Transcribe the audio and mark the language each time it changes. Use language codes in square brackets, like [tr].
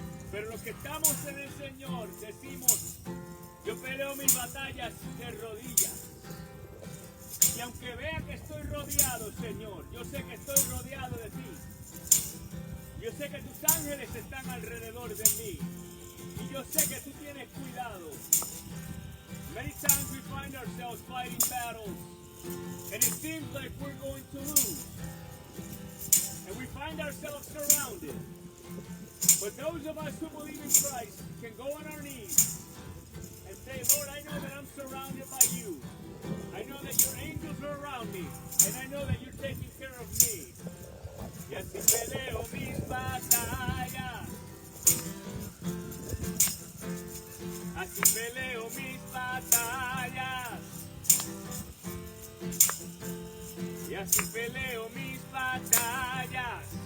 [es] Pero los que estamos en el Señor decimos, yo peleo mis batallas de rodillas. Y aunque vea que estoy rodeado, Señor, yo sé que estoy rodeado de ti. Yo sé que tus ángeles están alrededor de mí. Y yo sé que tú tienes cuidado. [en] Many times we find ourselves fighting battles. And it seems like we're going to lose. And we find ourselves surrounded. But those of us who believe in Christ can go on our knees and say, Lord, I know that I'm surrounded by you. I know that your angels are around me. And I know that you're taking care of me. [es] Y así peleo mis batallas. Así peleo mis batallas. Y así peleo mis batallas.